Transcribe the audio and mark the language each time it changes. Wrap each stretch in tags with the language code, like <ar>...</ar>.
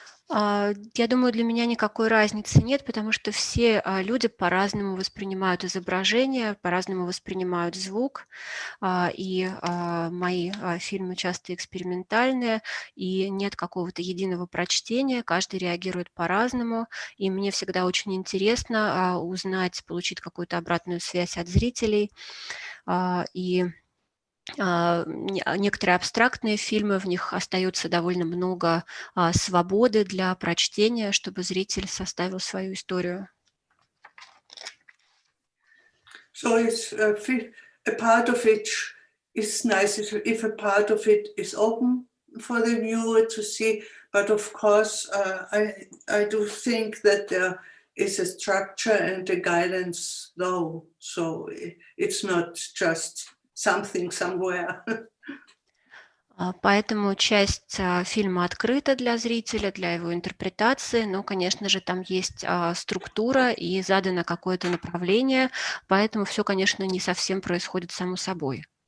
<ru>Я думаю, для меня никакой разницы нет, потому что все люди по-разному воспринимают изображение, по-разному воспринимают звук, и мои фильмы часто экспериментальные, и нет какого-то единого прочтения, каждый реагирует по-разному, и мне всегда очень интересно узнать, получить какую-то обратную связь от зрителей, и некоторые абстрактные фильмы, в них остается довольно много свободы для прочтения, чтобы зритель составил свою историю.</ru> <en>So it's a part of it is nice if a part of it is open for the viewer to see, but of course I do think that there is a structure and a guidance though, so it's not just something somewhere.</en> <ru>Поэтому часть фильма открыта для зрителя, для его интерпретации, но, конечно же, там есть структура и задано какое-то направление, поэтому все, конечно, не совсем происходит само собой.</ru>